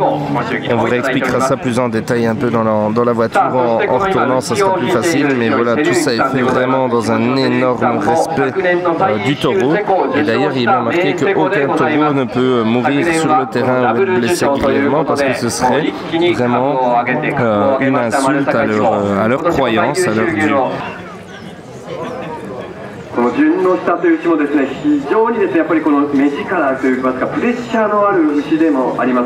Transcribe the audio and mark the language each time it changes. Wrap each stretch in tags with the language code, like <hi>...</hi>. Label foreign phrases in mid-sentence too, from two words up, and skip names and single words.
<fr>On vous réexpliquera ça plus en détail un peu dans la voiture en retournant, ça sera plus facile, mais voilà, tout ça est fait vraiment dans un énorme respect du taureau. Et d'ailleurs, il est bien marqué qu'aucun taureau ne peut mourir sur le terrain ou être blessé grièvement parce que ce serait vraiment une insulte à leur croyance, à leur Dieu.</fr> <ja>この順の下という牛もですね、非常にですね、やっぱりこの目力といいますか、プレッシャーのある牛でもあります。</ja>